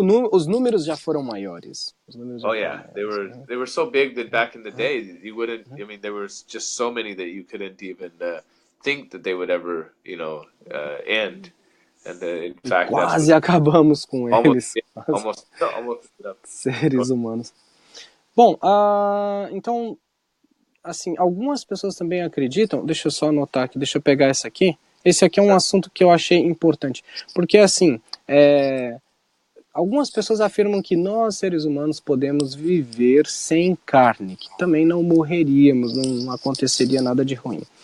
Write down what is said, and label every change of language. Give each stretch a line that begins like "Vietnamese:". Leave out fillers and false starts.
Portuguese: Os números já foram maiores.
English: They were so big that back in the day you wouldn't. I mean, there was just so many that you couldn't even think that they would ever, end. And in fact,
Portuguese: quase acabamos com eles.
English: Almost.
Portuguese: Seres humanos. Bom, então, assim, algumas pessoas também acreditam. Deixa eu só anotar aqui. Deixa eu pegar essa aqui. Esse aqui é um assunto que eu achei importante, porque assim, algumas pessoas afirmam que nós, seres humanos, podemos viver sem carne, que também não morreríamos, não aconteceria nada de ruim.